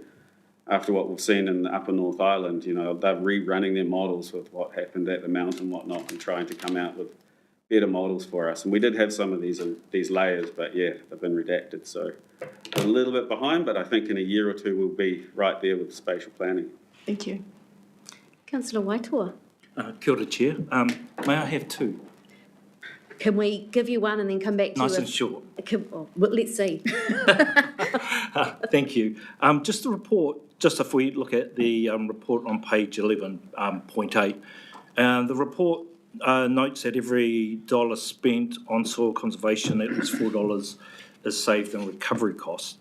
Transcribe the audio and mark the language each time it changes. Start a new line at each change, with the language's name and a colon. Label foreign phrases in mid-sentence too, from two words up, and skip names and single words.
English: After what we've seen in the Upper North Island, they're rerunning their models with what happened at the mount and whatnot and trying to come out with better models for us. And we did have some of these layers, but yeah, they've been redacted. So we're a little bit behind, but I think in a year or two we'll be right there with spatial planning. Thank you. Councillor Waitoa.
Māori: Kia ora,
English: Chair. May I have two? Can we give you one and then come back to Nice you? and short. Well, let's see. Thank you. Just the report, just if we look at the report on page 11.8, the report notes that every dollar spent on soil conservation, at least $4 is saved in recovery costs.